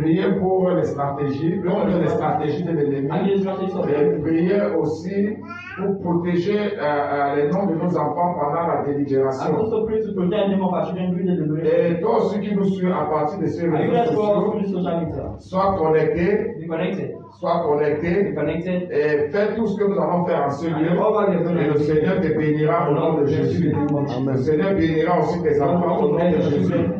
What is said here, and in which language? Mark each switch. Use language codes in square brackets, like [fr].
[fr] Prier pour les stratégies, contre les stratégies de [en] And [fr] l'ennemi. [en] the strategies of the [fr] Et [en] enemy. [fr] prier aussi pour protéger les noms de nos enfants pendant la [en] And [fr] délibération. [en] also pray to protect the name of our children during the liberation. [fr] Et toi aussi qui nous suis à partir de ces [en] And you guys [fr] réseaux [en] go [fr] sociaux, [en] through social media. [fr] sois connecté, [en] Be connected. Be connected. [fr] et fais tout ce que nous allons faire en ce [en] And [fr] lieu. [en] all what we are going [fr] Et [en] to [fr] le [en] do. [fr] Seigneur te bénira au nom de Jésus. Le Seigneur bénira aussi tes enfants au nom de Jésus.